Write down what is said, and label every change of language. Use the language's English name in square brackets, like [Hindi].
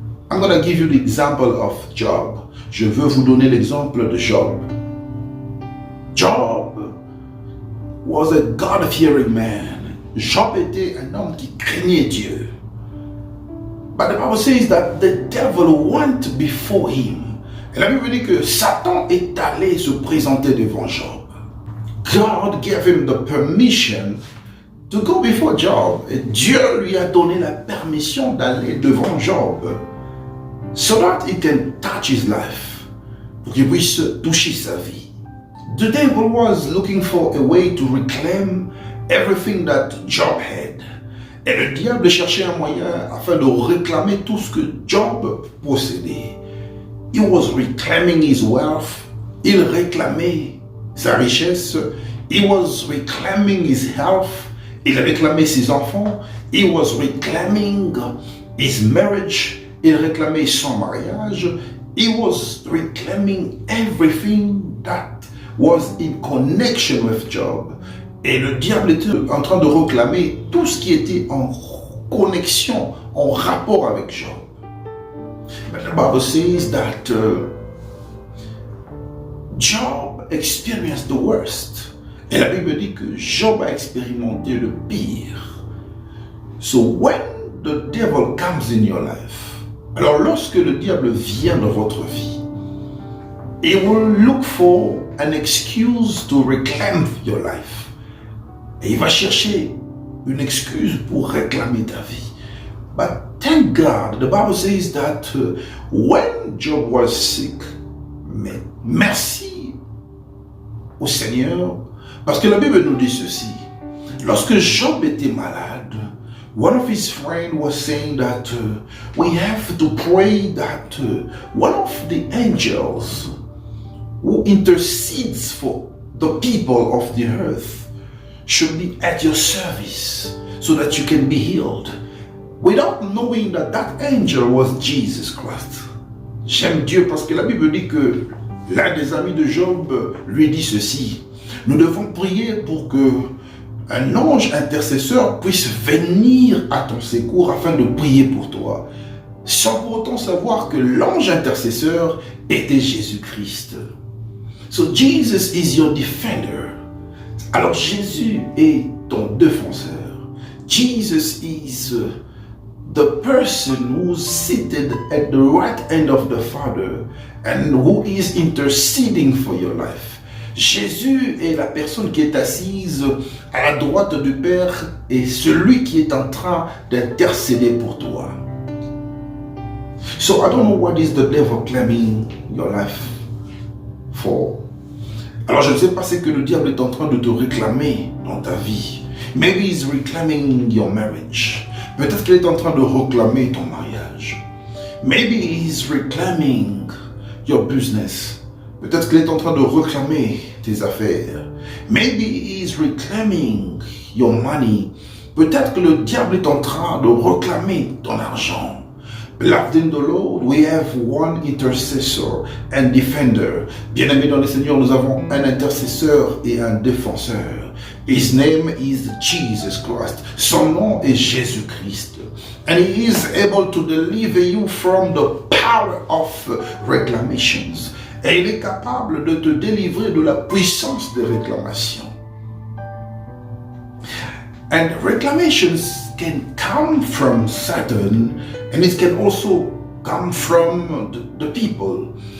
[English] I'm going to give you the example of Job. [French] Je veux vous donner l'exemple de Job. [English] Job was a God-fearing man. [French] Job était un homme qui craignait Dieu. [English] But the Bible says that the devil went before him. [French] Et la Bible dit que Satan est allé se présenter devant Job. [English] God gave him the permission to go before Job. [French] Et Dieu lui a donné la permission d'aller devant Job, [English] so that he can touch his life, [French] pour qu'il puisse toucher sa vie. [English] The devil was looking for a way to reclaim everything that Job had. [French] Et le diable cherchait un moyen afin de réclamer tout ce que Job possédait. [English] He was reclaiming his wealth. [French] Il réclamait sa richesse. [English] He was reclaiming his health. [French] Il réclamait ses enfants. [English] He was reclaiming his marriage. [French] Il réclamait son mariage. [English] He was reclaiming everything that was in connection with Job. [French] Et le diable était en train de réclamer tout ce qui était en connexion, en rapport avec Job. [English] But the Bible says that Job experienced the worst. [French] Et la Bible dit que Job a expérimenté le pire. [English] So when the devil comes in your life, [French] alors lorsque le diable vient dans votre vie, [English] he will look for an excuse to reclaim your life. [French] Et il va chercher une excuse pour réclamer ta vie. [English] But thank God, the Bible says that when Job was sick, [French] mais merci au Seigneur, parce que la Bible nous dit ceci. Lorsque Job était malade, [English] one of his friends was saying that we have to pray that one of the angels who intercedes for the people of the earth should be at your service so that you can be healed, without knowing that that angel was Jesus Christ. [French] J'aime Dieu parce que la Bible dit que l'un des amis de Job lui dit ceci: nous devons prier pour que un ange intercesseur puisse venir à ton secours afin de prier pour toi, sans pour autant savoir que l'ange intercesseur était Jésus-Christ. [English] So Jesus is your defender. [French] Alors Jésus est ton défenseur. [English] Jesus is the person who's seated at the right hand of the Father and who is interceding for your life. [French] Jésus est la personne qui est assise à la droite du Père et celui qui est en train d'intercéder pour toi. [English] So I don't know what is the devil claiming your life for. [French] Alors je ne sais pas ce que le diable est en train de te réclamer dans ta vie. [English] Maybe he's reclaiming your marriage. [French] Peut-être qu'il est en train de réclamer ton mariage. [English] Maybe he's reclaiming your business. [French] Peut-être qu'il est en train de réclamer tes affaires. [English] Maybe he's reclaiming your money. [French] Peut-être que le diable est en train de réclamer ton argent. [English] Beloved in the Lord, we have one intercessor and defender. [French] Bien-aimés dans le Seigneur, nous avons un intercesseur et un défenseur. [English] His name is Jesus Christ. [French] Son nom est Jésus-Christ. [English] And he is able to deliver you from the power of reclamations. [French] Et il est capable de te délivrer de la puissance des réclamations. [English] And reclamations can come from Satan, and it can also come from the people.